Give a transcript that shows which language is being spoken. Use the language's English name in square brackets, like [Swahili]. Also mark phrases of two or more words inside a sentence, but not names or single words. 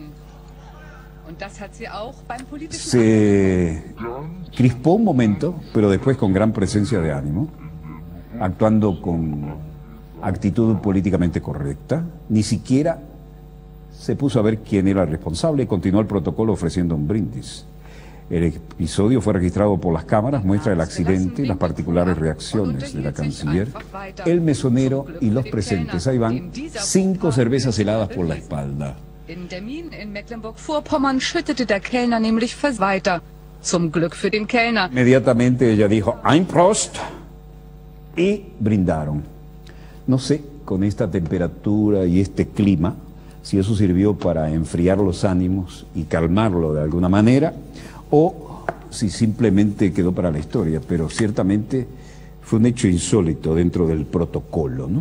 [Spanish] Se crispó un momento, pero después con gran presencia de ánimo, actuando con actitud políticamente correcta, ni siquiera se puso a ver quién era el responsable y continuó el protocolo ofreciendo un brindis. El episodio fue registrado por las cámaras, muestra el accidente y las particulares reacciones de la canciller, el mesonero y los presentes. Ahí van 5 cervezas heladas por la espalda. [German] In Demmin in Mecklenburg-Vorpommern schüttete der Kellner nämlich weiter. Zum Glück für den Kellner. [Spanish] Inmediatamente ella dijo [German] Ein Prost [Spanish] y brindaron. No sé, con esta temperatura y este clima, si eso sirvió para enfriar los ánimos y calmarlo de alguna manera, o si simplemente quedó para la historia, pero ciertamente fue un hecho insólito dentro del protocolo, ¿no?